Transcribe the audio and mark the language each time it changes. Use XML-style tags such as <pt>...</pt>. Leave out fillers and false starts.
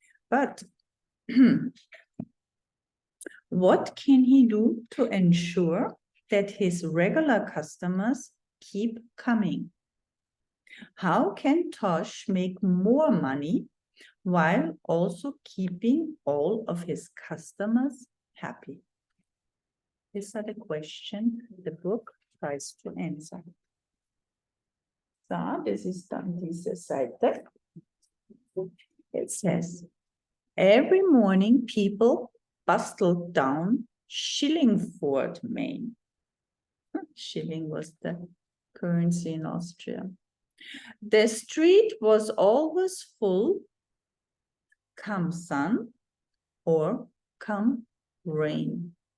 <en>But what can he do to ensure that his regular customers keep coming? How can Tosh make more money while also keeping all of his customers happy? These are the questions the book tries to answer.</en> <de>So, das ist dann diese Seite.</de> <en>It says, every morning people bustle down Schillingford, Maine. Schilling was the currency in Austria. The street was always full, come sun or come rain.</en>